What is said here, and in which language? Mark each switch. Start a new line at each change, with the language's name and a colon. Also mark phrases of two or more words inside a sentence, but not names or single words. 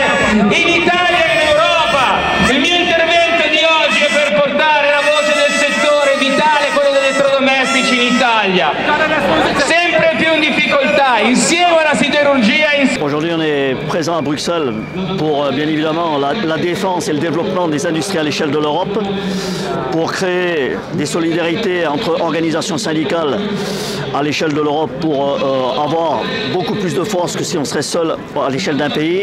Italian: in Italia e in Europa. Il mio intervento di oggi è per portare la voce del settore vitale, quello degli elettrodomestici in Italia, sempre più in difficoltà, insieme alla siderurgia.
French: Aujourd'hui, on est présent à Bruxelles pour bien évidemment la défense et le développement des industries à l'échelle de l'Europe, pour créer des solidarités entre organisations syndicales à l'échelle de l'Europe pour avoir beaucoup plus de force que si on serait seul à l'échelle d'un pays.